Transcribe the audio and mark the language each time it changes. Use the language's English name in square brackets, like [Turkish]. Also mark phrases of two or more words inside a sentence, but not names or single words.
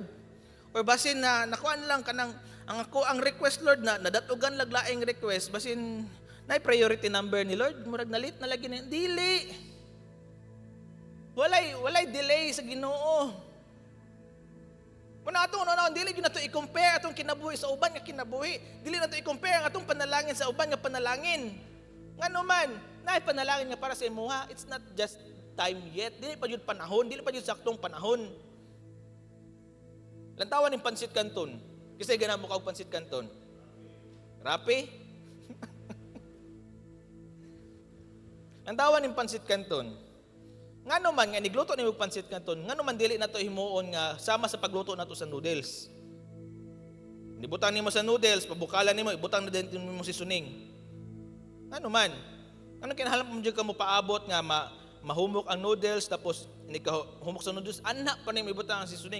[Cebuano] Or basin na nakuan lang ka ng, ang request, Lord, na nadatugan laglaing request, basin na priority number ni Lord, murag nalit na lagi na, dili. Walay delay sa Ginoo. Muna atong dili gyud nato i-compare atong kinabuhi sa uban nga kinabuhi. Dili nato i-compare ang atong panalangin sa uban nga panalangin. Ngano man, naay panalangin nga para sa imuha, [English] it's not just time yet. [Cebuano] Dili pa jud panahon, dili pa jud saktong panahon. Lantawan ng pansit kanton. [Filipino] Kasi ganun mo kag pansit kanton. [Cebuano] Rapi? Lantawan ng pansit kanton. Ngano man nga nigluto nimo pansit kanton, ngano man dili nato himuon nga sama sa pagluto nato sa noodles. Nibutang nimo sa noodles, pabukalan nimo, ibutang na din nimo si suning. Ngano man? Ano kinahanglan mo jud ka mo paabot nga mahumok ang noodles tapos humok sa noodles, ana pa nimo ibutang ang sisuning.